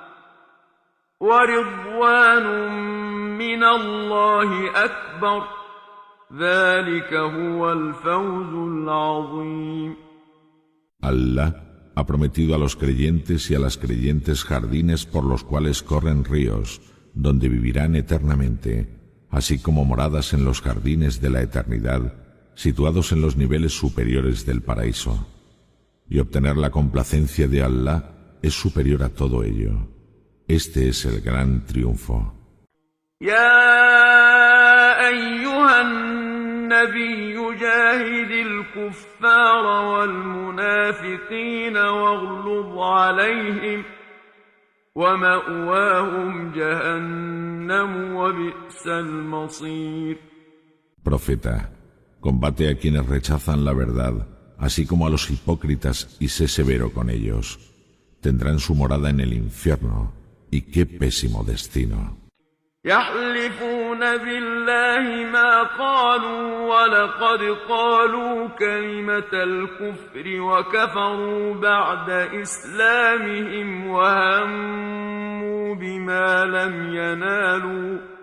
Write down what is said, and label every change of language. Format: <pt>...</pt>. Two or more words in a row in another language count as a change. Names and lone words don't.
<ar>ورضوان من الله أكبر ذلك هو الفوز العظيم.</ar> <es>Allah ha prometido a los creyentes y a las creyentes jardines por los cuales corren ríos, donde vivirán eternamente, así como moradas en los jardines de la eternidad, situados en los niveles superiores del paraíso. Y obtener la complacencia de Allah es superior a todo ello. Este es el gran triunfo.</es> <ar>النبي جاهد الكفار والمنافقين واغلظ عليهم ومأواهم جهنم وبئس المصير.</ar> <es>Profeta, combate a quienes rechazan la verdad, así como a los hipócritas, y sé severo con ellos. Tendrán su morada en el infierno, y qué pésimo destino.</es> <ar>يحلفون بالله ما قالوا ولقد قالوا كلمة الكفر وكفروا بعد إسلامهم وهموا بما لم ينالوا</ar>